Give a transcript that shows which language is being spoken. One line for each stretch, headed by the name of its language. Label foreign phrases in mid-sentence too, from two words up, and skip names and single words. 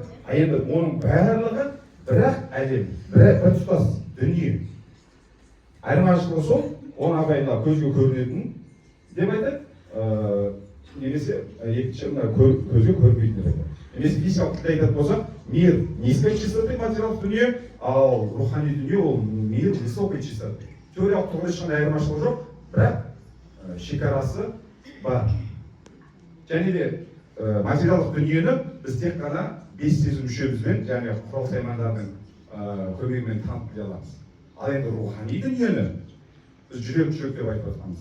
Kazakh: Енді оның барлығы бірақ әлем, бір тұтас дүние. Айырмашылығы сол, оны Абайда көзге көрінетін деп айтады, немесе екінші көзге көрінбейтін деп айтады. Немесе физикалық тілде айтатын болсақ,
Russian: мир низкой частоты
Kazakh: материалдық дүние, ал рухани дүние ол
Russian: мир высокой частоты.
Kazakh: Теориялық тұрғыда ешқандай айырмашылығы жоқ, бірақ шекарасы бар. Және де материалдық дүниені біз тек қана 5 сезім мүшемізбен, және құрал саймандардың көмегімен танып біле аламыз. Ал енді рухани дүниені біз жүрек деп айтып жатқанбыз.